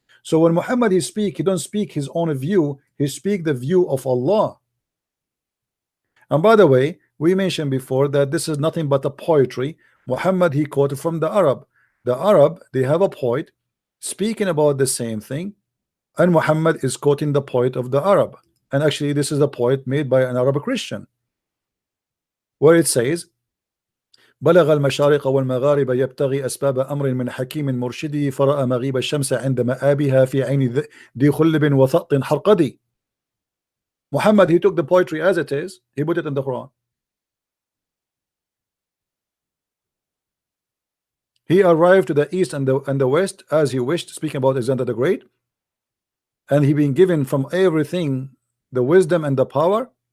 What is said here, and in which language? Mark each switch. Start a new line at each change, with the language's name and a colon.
English: So when Muhammad he don't speak his own view, he speak the view of Allah. And by the way, we mentioned before that this is nothing but a poetry. Muhammad he quoted from the Arab. The Arab, they have a poet speaking about the same thing, and Muhammad is quoting the poet of the Arab. And actually this is a poet made by an Arab Christian, where it says
Arabic: بلغ المشارق والمغارب يبتغي أسباب أمر من حكيم مرشدي فرأى مغيب الشمس عند مآبها في عين ذي خلب وثأط حرقدي.
English: Muhammad, he took the poetry as it is, he put it in the Quran. He arrived to the east and the west as he wished, speaking about Alexander the Great, and he been given from everything the wisdom and the power.